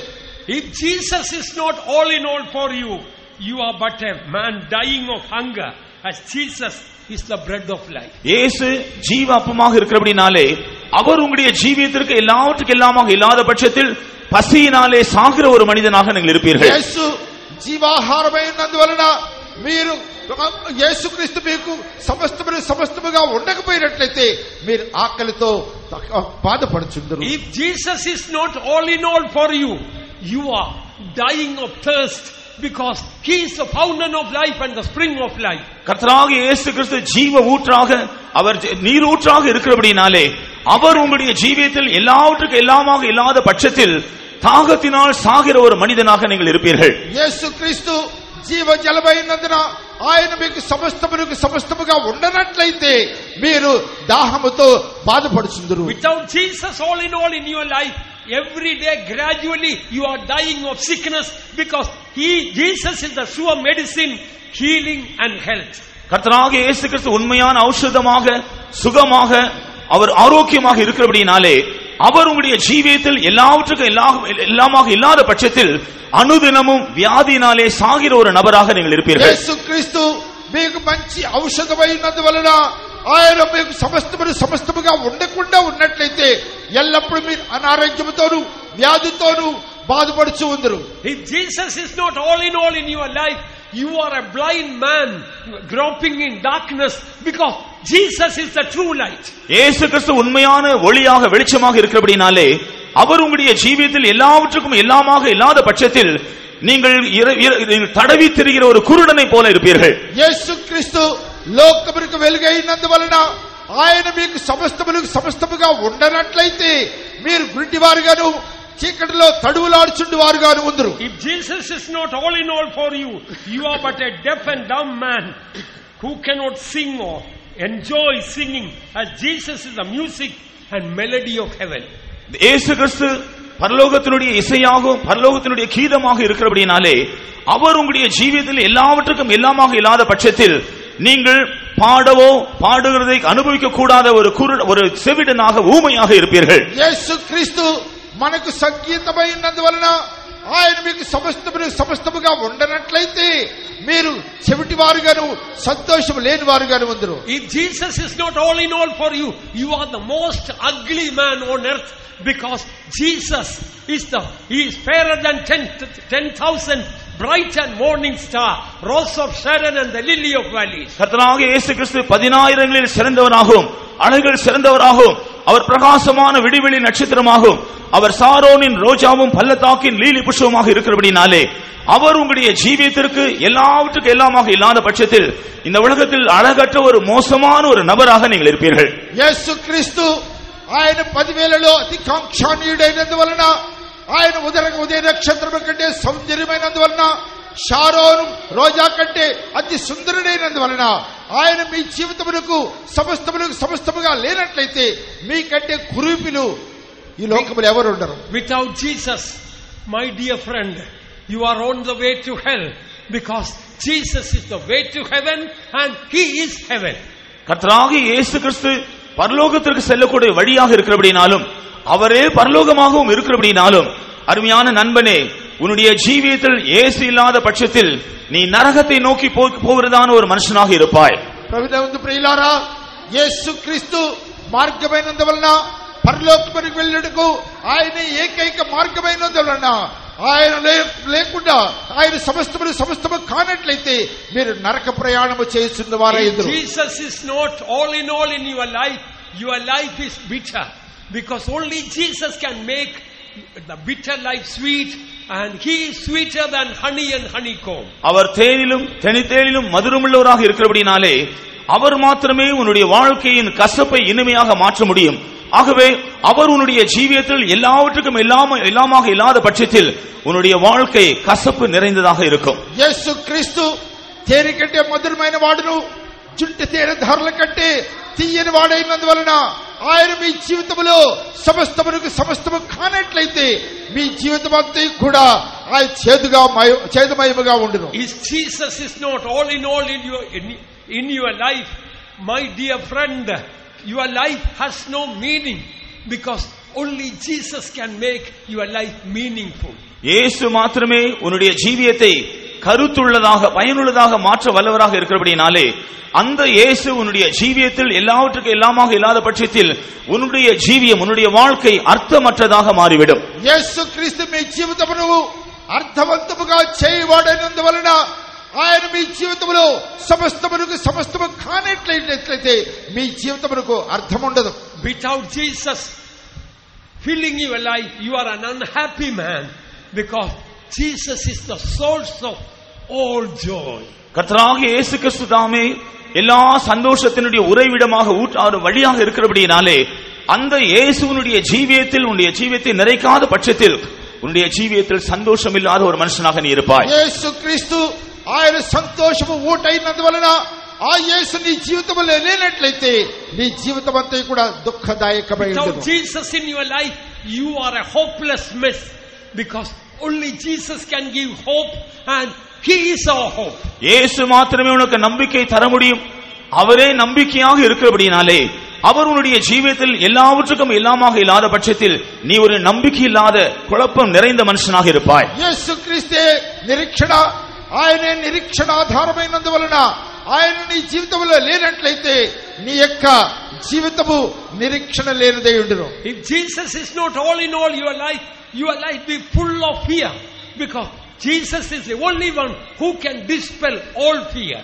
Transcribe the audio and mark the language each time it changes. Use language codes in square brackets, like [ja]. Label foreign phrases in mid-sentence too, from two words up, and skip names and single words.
[en] If Jesus is not all in all for you, you are but a man dying of hunger, as Jesus is the bread of life. [ta] இயேசு ஜீவ அப்பமாக இருக்கிறபடினாலே அவர் உங்களுடைய ஜீவியத்திற்கு எல்லாவற்றுக்கும் எல்லாமாக இல்லாத பட்சத்தில் பசியினாலே சாகிற ஒரு மனிதனாக நீங்கள் இருப்பீர்கள். [te] యేసు జీవాహారమైనందువలన మీరు యేసుక్రీస్తు మీకు సమస్తముగా ఉండకపోయినట్లయితే మీరు ఆకలితో బాధపడుచుందరు. [en] If Jesus is not all in all for you, you are dying of thirst, because he is the fountain of life and the spring of life. [ta] கர்த்தராகிய இயேசு கிறிஸ்து ஜீவ ஊற்றாக அவர் நீரூற்றாக இருக்கிறபடினாலே அவர் உங்களுடைய ஜீவியத்தில் எல்லாவற்றுக்கும் எல்லாமாக இல்லாத பட்சத்தில் தாகத்தினால் சாகிற ஒரு மனிதனாக நீங்கள் இருப்பீர்கள். [te] యేసుక్రీస్తు జీవ జలమైనందున ఆయన మీకు సమస్తముగా ఉండనట్లయితే మీరు దాహముతో బాధపడుచుందురు. [en] Without Jesus all in your life, every day gradually you are dying of sickness, because Jesus is the sure medicine, healing and health. [ta] கர்த்தராகிய இயேசு கிறிஸ்து உண்மையான ஔஷதமாக சுகமாக அவர் ஆரோக்கியமாக இருக்கிறபடினாலே அவர் உங்களுடைய ஜீவியத்தில் எல்லாவற்றுக்கும் எல்லாமாக இல்லாத பட்சத்தில் அனுதினமும் வியாதியினாலே சாகிற ஒரு நபராக நீங்கள் இருப்பீர்கள். [te] యేసుక్రీస్తు మీకు మంచి ఔషధమైనందువలన ఆయన మీకు సమస్తముగా ఉండకుండా ఉన్నట్లయితే ఎల్లప్పుడూ మీరు అనారోగ్యంతోను వ్యాధితోను బాధపడుచు ఉందరు. [en] If Jesus is not all in your life, you are a blind man groping in darkness, because Jesus is the true light. [ta] இயேசு கிறிஸ்து உண்மையான ஒளியாக வெளிச்சமாக இருக்கிறபடினாலே அவர் உங்களுடைய ஜீவியத்தில் எல்லாவற்றுக்கும் எல்லாமாக இல்லாத பட்சத்தில் நீங்கள் தடவி திரிகிற ஒரு குருடனை போல இருப்பீர்கள். [te] యేసు క్రీస్తు లోకమునకు వెలుగైనందువలన ఆయన మీకు సమస్తముగా ఉండనట్లయితే మీరు గుడ్డివారుగాను చీకటిలో తడువులాడుచుండువారుగాను ఉందురు. [en] If Jesus is not all in all for you, you are but a deaf and dumb man who cannot sing or enjoy singing, as Jesus is the music and melody of heaven. [ta] இயேசு கிறிஸ்து பரலோகத்தினுடைய இசையாகவும் பரலோகத்தினுடைய கீதமாக இருக்கிறபடினாலே அவர் உங்களுடைய ஜீவியத்தில் எல்லாவற்றுக்கும் எல்லாமாக இல்லாத பட்சத்தில் நீங்கள் பாடவோ பாடுகிறதை அனுபவிக்க கூடாத ஒரு செவிடனாக ஊமையாக இருப்பீர்கள். [te] యేసు క్రీస్తు మనకు సంగీతమైనందువలన ఆయన మీకు సమస్తముగా ఉండనట్లయితే మీరు చెవిటివారుగాను సంతోషం లేనివారుగాను ఉందరు. [en] If Jesus is not all in all for you, you are the most ugly man on earth, because Jesus he is fairer than 10,000 bright and morning star, rose of Sharon and the lily of valleys. [ta] கர்த்தராகிய இயேசு கிறிஸ்து 10,000களில் சிறந்தவராகவும் அழகில் சிறந்தவராகவும் அவர் பிரகாசமான விடிவெளி நட்சத்திரமாகவும் அவர் சாரோனின் ரோஜாவும் பள்ளத்தாக்கின் லீலி புஷ்பமாக இருக்கிறபடினாலே அவர் உங்களுடைய ஜீவியத்திற்கு எல்லாவற்றுக்கும் எல்லாமாக இல்லாத பட்சத்தில் இந்த உலகத்தில் அழகற்ற ஒரு மோசமான ஒரு நபராக நீங்கள் இருப்பீர்கள். [te] యేసు క్రీస్తు ఆయన 10,000లో అతి కాంక్షణీయుడైనందువలన ఆయన ఉదయ నక్షత్రము కంటే సౌందర్యమైనందువలన షారోను రోజా కంటే అతి సుందరుడైనందువలన ఆయన మీ జీవితమునకు సమస్తముగా లేనట్లయితే మీకంటే కురూపిలు ఈ లోకములో ఎవరు ఉండరు. [en] Without Jesus, my dear friend, you are on the way to hell, because Jesus is the way to heaven and he is heaven. [ta] கர்த்தராகிய இயேசு கிறிஸ்து பரலோகத்திற்கு செல்லக்கூடிய வழியாக இருக்கிறபடினாலும் அவரே பரலோகமாகவும் இருக்கிறபடினாலும் அருமையான நண்பனே, உன்னுடைய ஜீவியத்தில் இயேசு இல்லாத பட்சத்தில் நீ நரகத்தை நோக்கி போகிறதான ஒரு மனுஷனாக இருப்பாய். [te] ప్రభునందు ప్రియులారా, యేసు క్రీస్తు మార్గమైనందువలన పరలోకమునకు వెళ్ళుటకు ఆయన ఏకైక మార్గమైనందువలన ఆయన లేకుండా ఆయన సమస్తము కానట్లయితే మీరు నరక ప్రయాణము చేస్తున్న వారైందురు. [en] Jesus is not all in your life is bitter, because only Jesus can make the bitter life sweet, and he is sweeter than honey and honeycomb. [ta] அவர் தேனிலும் தெனித்தேனிலும் மதுரமுள்ளவராக இருக்கிறபடினாலே அவர் மாத்திரமே உன்னுடைய வாழ்க்கையின் கசப்பை இனிமையாக மாற்ற முடியும். ஆகவே அவர் உன்னுடைய ஜீவியத்தில் எல்லாவற்றுக்கும் எல்லாமாக இல்லாத பட்சத்தில் உன்னுடைய வாழ்க்கை கசப்பு நிறைந்ததாக இருக்கும். [te] యేసు క్రీస్తు తేనె కంటే మధురమైన వాడును, చుట్టు తేనె ధారల కంటే తీయని వాడైనందువలన ఆయన మీ జీవితంలో సమస్తము కానట్లయితే మీ జీవితం అంతా కూడా ఆయన చేదుమయముగా ఉండును. [en] If Jesus is not all in all in your life, my dear friend, your life has no meaning, because only Jesus can make your life meaningful. [ta] இயேசு மாத்திரமே உன்னுடைய ஜீவியத்தை கருத்துள்ளதாக பயனுள்ளதாக மாற்ற வல்லவராக இருக்கிறபடினாலே அந்த இயேசு உன்னுடைய ஜீவியத்தில் எல்லாவற்றுக்கும் எல்லாமாக இல்லாத பட்சத்தில் உன்னுடைய ஜீவியம் உன்னுடைய வாழ்க்கை அர்த்தமற்றதாக மாறிவிடும். [te] యేసు క్రీస్తు మీ జీవితమును అర్థవంతముగా చేయవాడైనందువలన ఆయన మీ జీవితంలో సమస్తము కానట్లయితే మీ జీవితమునకు అర్థం ఉండదు. [en] Without Jesus filling your life, you are an unhappy man, because Jesus is the source of all joy. [ta] கர்த்தராகிய இயேசு கிறிஸ்து தாமே எல்லா சந்தோஷத்தினுடைய உறைவிடமாக ஊற்றாறு வழியாக இருக்கிறபடினாலே அந்த இயேசுவினுடைய ஜீவியத்தில் உன்னுடைய ஜீவியத்தை நிறைக்காத பட்சத்தில் உன்னுடைய ஜீவியத்தில் சந்தோஷம் இல்லாத ஒரு மனுஷனாக நீ இருப்பாய். [te] యేసు క్రీస్తు ఆయన సంతోషము ఊటైనందువలన ఆ యేసు నీ జీవితంలో లేనట్లయితే నీ జీవితం అంతా కూడా దుఃఖదాయకమై ఉంటుంది. [en] Without Jesus in your life, you are a hopeless mess, because only Jesus can give hope, and he is our hope. [ta] இயேசு மாத்திரமே உனக்கு நம்பிக்கை தர முடியும். அவரே நம்பிக்கையாக இருக்கிறபடினாலே அவர் உன்னுடைய ஜீவியத்தில் எல்லாவற்றுக்கும் எல்லாமாக இல்லாத பட்சத்தில் நீ ஒரு நம்பிக்கை இல்லாத குழப்பம் நிறைந்த மனுஷனாக இருப்பாய். [te] యేసు క్రీస్తే నిరీక్షణ, ఆయనే నిరీక్షణాధారమైనందువలన ఆయన నీ జీవితంలో లేనట్లయితే నీ యొక్క జీవితము నిరీక్షణ లేనిదై ఉండును. [en] If Jesus is not all in all your life be full of fear, because Jesus is the only one who can dispel all fear.